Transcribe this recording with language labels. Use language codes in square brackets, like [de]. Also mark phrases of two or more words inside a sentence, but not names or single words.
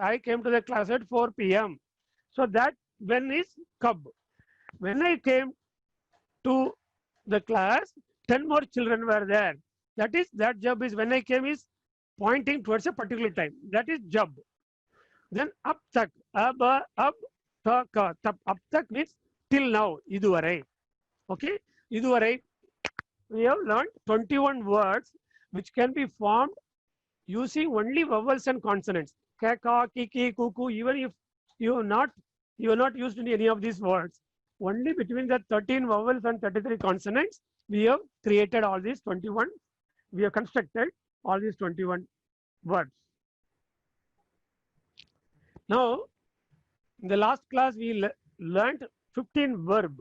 [en] I came to the class at 4 p.m. So that when is kab. When I came to the class, 10 more children were there. That is, that job is when I came is pointing towards a particular time. That is jab. Then [hi] ab tak, ab tak, ab tak [en] means till now, iduvarai. Okay, iduvarai we have learned 21 words which can be formed using only vowels and consonants. Ka, ka, ki, kuku. Even if you are not used in any of these words, only between the 13 vowels and 33 consonants, we have created all these 21. We have constructed all these 21 words. Now, in the last class, we learned 15 verb.